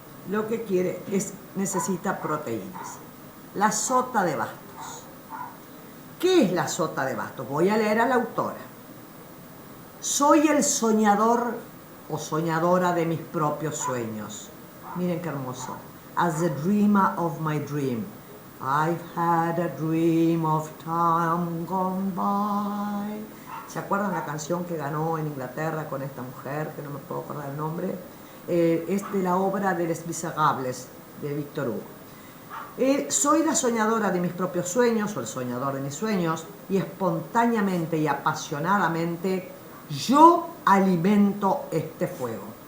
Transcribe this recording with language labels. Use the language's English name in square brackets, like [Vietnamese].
[Spanish] lo que quiere es, necesita proteínas. La sota de bastos. ¿Qué es la sota de bastos? Voy a leer a la autora. Soy el soñador o soñadora de mis propios sueños. Miren qué hermoso. [English] As the dreamer of my dream. I've had a dream of time gone by. [Spanish] ¿Se acuerdan la canción que ganó en Inglaterra con esta mujer, que no me puedo acordar el nombre? Es de la obra de Les Miserables, de Víctor Hugo. Soy la soñadora de mis propios sueños, o el soñador de mis sueños, y espontáneamente y apasionadamente yo alimento este fuego.